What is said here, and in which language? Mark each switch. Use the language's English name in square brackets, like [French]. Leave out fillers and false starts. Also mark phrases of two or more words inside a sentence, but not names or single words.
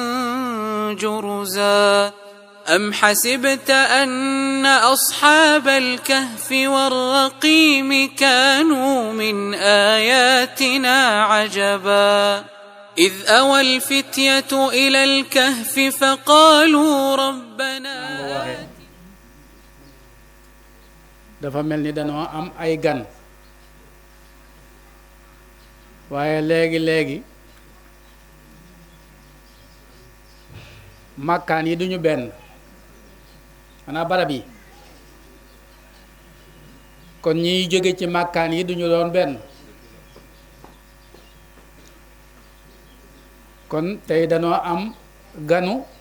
[Arabic] جرزا أم حسبت أن أصحاب الكهف والرقيم كانوا من آياتنا عجبا إذ أوى الفتية إلى الكهف فقالوا ربنا [Wolof] dafa mel ni danoo am ay gan waaye léegi màkkaan yi duñu benn xanaa barab yi kon ñiy jóge ci màkkaan yi duñu doon benn kon tey danoo am ganu